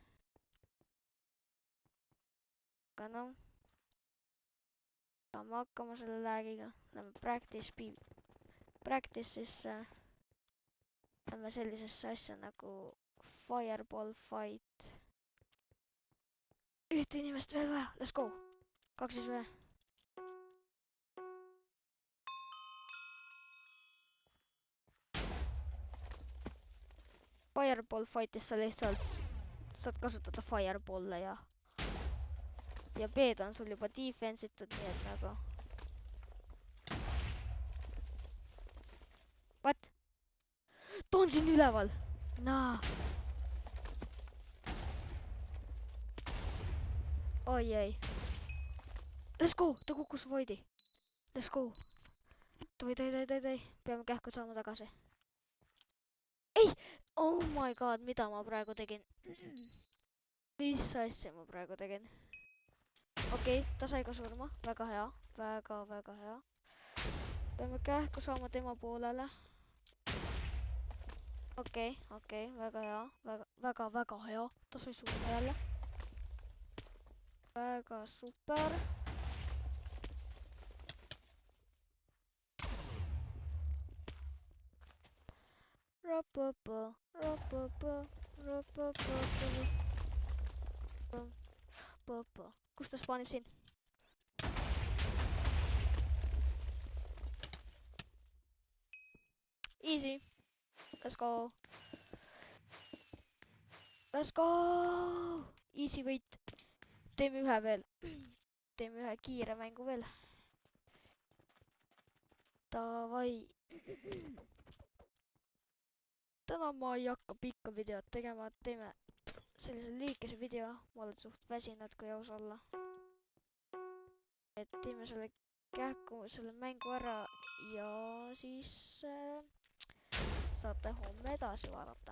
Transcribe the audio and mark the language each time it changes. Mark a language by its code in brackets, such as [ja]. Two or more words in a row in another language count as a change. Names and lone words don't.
[et] Aga noh, saame hakkama selle lag'iga. Lähme practice'isse. Lähme sellisesse asja nagu Fireball Fight. Ühte inimest veel vaja, [en] let's go! [et] 2 siis või? Fireball Fightis sa lihtsalt saad kasutada fireball'e ja B-d on sul juba defense itud, nii et nagu... [en] What? [et] Ta on siin üleval! Naa! Oi ei. [en] Let's go! [et] Ta kukkus voidi. [en] Let's go! [et] Toi. Peame kähku saama tagasi. Ei! [en] Oh my god, [et] mida ma praegu tegin? Mis asja ma praegu tegin? Okei, ta sai ka surma. Väga hea. Väga hea. Peame kähku saama tema poolele. Okei, väga hea. Väga hea. Ta sai surma jälle. Väga super. Kus ta spaanib siin? [en] Easy. Let's go. Let's go. [et] Easy võit. Teeme ühe veel. Teeme ühe kiire mängu veel. Davai. Täna ma ei hakka pikka videot tegema, teeme sellise lühikese video. Ma olen suht väsinud, kui aus olla. Et teeme selle kähku, selle mängu ära ja siis saate homme edasi vaadata.